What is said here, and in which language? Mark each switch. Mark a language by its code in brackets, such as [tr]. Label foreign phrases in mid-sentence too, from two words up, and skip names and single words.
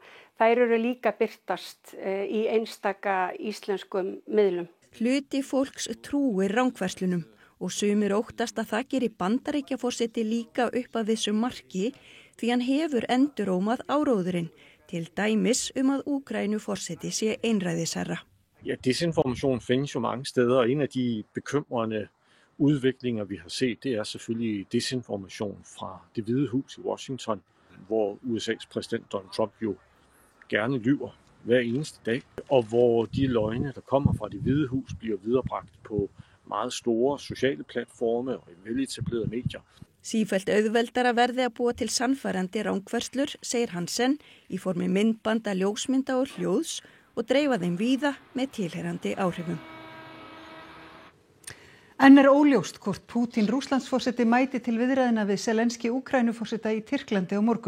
[is] Þær eru líka birtast í einstaka íslenskum miðlum. Hluti fólks trúir rangfærslunum og sumir óttast að það gerir Bandaríkjaforseti líka upp að þessu marki því hann hefur endurómað áróðurinn, til dæmis að Úkraínuforseti sé einræðisherra. [da] Ja, desinformation findes jo mange steder, og en af de bekymrende udviklinger, vi har set, det er selvfølgelig desinformation fra Det Hvide Hus i Washington. hvor USA's præsident Donald Trump jo gerne lyver hver eneste dag, og hvor de løgne, der kommer fra Det Hvide Hus, bliver viderebragt på meget store sociale platforme og i veletablerede medier. [is] Sífellt auðveldara verði að búa til sannfærandi rangfærslur, segir Hansen, í formi myndbanda, ljósmynda og hljóðs og dreifa þeim víða með tilheyrandi áhrifum. Enn óljóst hvort Pútín Rússlandsforseti mæti til viðræðina við Zelenski Úkraínuforseta í Tyrklandi á morgun.